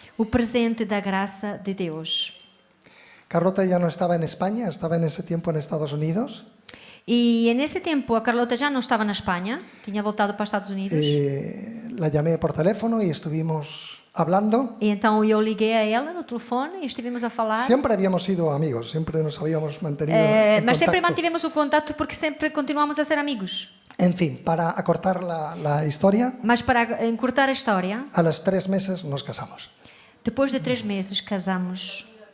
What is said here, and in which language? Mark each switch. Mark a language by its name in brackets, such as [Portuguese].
[Portuguese] O presente da graça de Deus. [Spanish] Carlota ya no estaba en España, estaba en ese tiempo en Estados Unidos. [Portuguese] E nesse tempo a Carlota já não estava na Espanha, tinha voltado para os Estados Unidos. [Spanish] La llamé por teléfono y estuvimos hablando. [Portuguese] E então eu liguei a ela no telefone e estivemos a falar. [Spanish] Siempre habíamos sido amigos, siempre nos habíamos mantenido en [Portuguese] Mas sempre [Spanish] contacto. [Portuguese] mantivemos o contato porque sempre continuamos a ser amigos. [Spanish] En fin, para acortar la historia, [Portuguese] Mas para encurtar a história, [Spanish] a los 3 meses nos casamos, [Portuguese] depois de 3 meses casamos